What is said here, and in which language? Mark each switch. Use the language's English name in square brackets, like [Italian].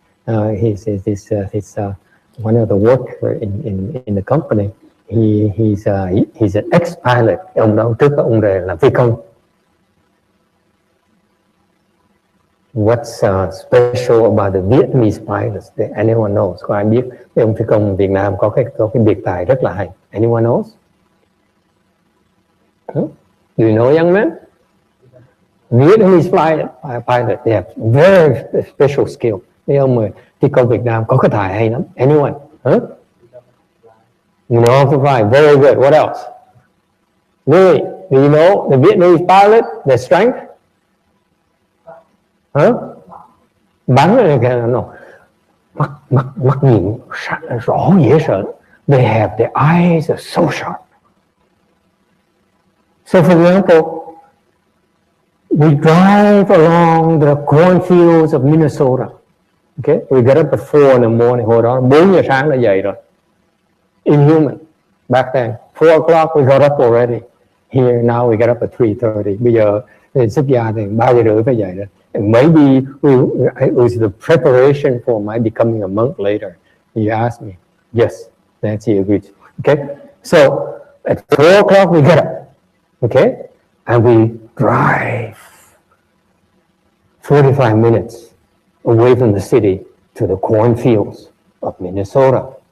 [English] He's one of the workers in the company. He's an ex-pilot. [Vietnamese] Ông đó trước ông là phi công. [English] What's special about the Vietnamese pilots that anyone knows? [Vietnamese] Có ai biết cái ông phi công Việt Nam có cái biệt tài rất là hay? [English] Anyone knows? Huh? Do you know, young man? Vietnamese pilot, they have very special skill. [Vietnamese] Mấy ông người phi công Việt Nam có cái tài hay lắm. [English] Anyone? Huh? You know how to fly. Very good. What else? Really? Do you know the Vietnamese pilot, their strength? [Vietnamese] Huh? Bắn rồi kìa, no. Mắt nhìn rõ dễ sợ. [English] They have their eyes are so sharp. So for example, we drive along the cornfields of Minnesota. Okay, we get up at 4 in the morning. [Vietnamese] Hồi đó 4 giờ sáng đã dậy rồi. [English] Inhuman. Back then, 4 o'clock we got up already. Here now we get up at 3:30. [Vietnamese] Bây giờ xuất gia thì 3 giờ rưỡi phải dậy rồi. [English] And maybe it was the preparation for my becoming a monk later. You asked me. Yes, Nancy agreed. Okay, so at 4 o'clock we get up. Okay, and we drive 45 minutes away from the city to the cornfields of Minnesota.